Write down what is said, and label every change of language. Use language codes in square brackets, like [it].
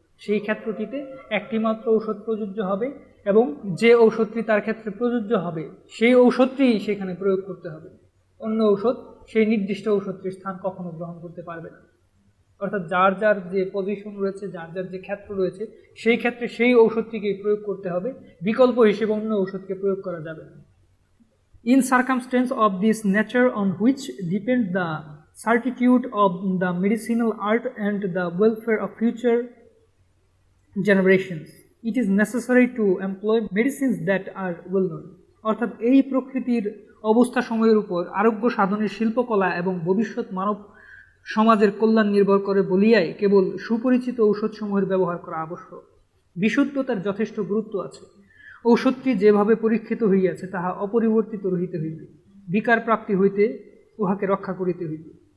[bn] সেই ক্ষেত্রটিতে একটিমাত্র ঔষধ প্রযোজ্য হবে, এবং যে ঔষধটি তার ক্ষেত্রে প্রযোজ্য হবে সেই ঔষধটি সেখানে প্রয়োগ করতে হবে। অন্য ঔষধ সেই নির্দিষ্ট ঔষধটির স্থান কখনো গ্রহণ করতে পারবে না। অর্থাৎ যার যার যে পজিশন রয়েছে, যার যার যে ক্ষেত্র রয়েছে, সেই ক্ষেত্রে সেই ঔষধটিকে প্রয়োগ করতে হবে, বিকল্প হিসেবে অন্য ঔষধকে প্রয়োগ করা যাবে না। [en] In circumstance of this nature on which depend the certitude of the medicinal art and the welfare of future generations, it is necessary to employ medicines that are well known. [bn] অর্থাৎ এই প্রকৃতির অবস্থা সময়ের উপর আরোগ্য সাধনের শিল্পকলা এবং ভবিষ্যৎ মানব সমাজের কল্যাণ নির্ভর করে বলিয়াই কেবল সুপরিচিত ঔষধসমূহের ব্যবহার করা আবশ্যক। বিশুদ্ধতার যথেষ্ট গুরুত্ব আছে। ঔষধটি যেভাবে পরীক্ষিত হইয়াছে তাহা অপরিবর্তিত রহিতে হইবে, বিকার প্রাপ্তি হইতে উহাকে রক্ষা করিতে হইবে।